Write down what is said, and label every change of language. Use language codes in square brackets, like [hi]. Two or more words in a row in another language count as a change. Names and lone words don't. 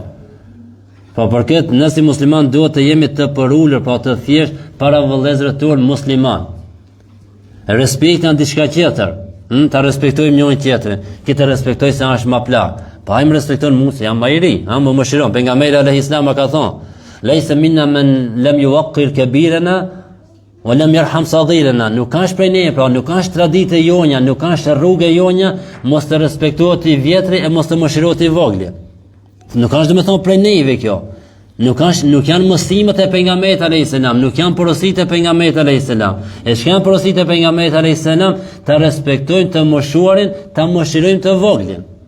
[sq] Po për këtë, ne si musliman duhet të jemi të përulur, po të thjesht para vëllezërve tonë musliman. Respekti janë diçka tjetër. Ta respektojmë njërin tjetrin. Këtë respektoj se është më plak. Po ai më respekton mua se jam më i ri, më mëshiron. Pejgamberi [ar] عليه السلام [sq] ka thonë: [ar] "ليس منا من لم يوقر كبيرنا ولم يرحم صغيرنا." [sq] Nuk ka prej ne, pra nuk ka traditë jonja, nuk ka rrugë jonja, mos të respektohet i vjetri e mos të mëshirohet i vogli. Nuk ka domethënë prej neve kjo. Nuk janë mësimet e pejgamberit [ar] عليه السلام, [sq] nuk janë porositë e pejgamberit [ar] عليه السلام. [sq] E çka janë porositë e pejgamberit [ar] عليه السلام, [sq] ta respektojnë të moshuarin, ta mëshirojnë të voglin.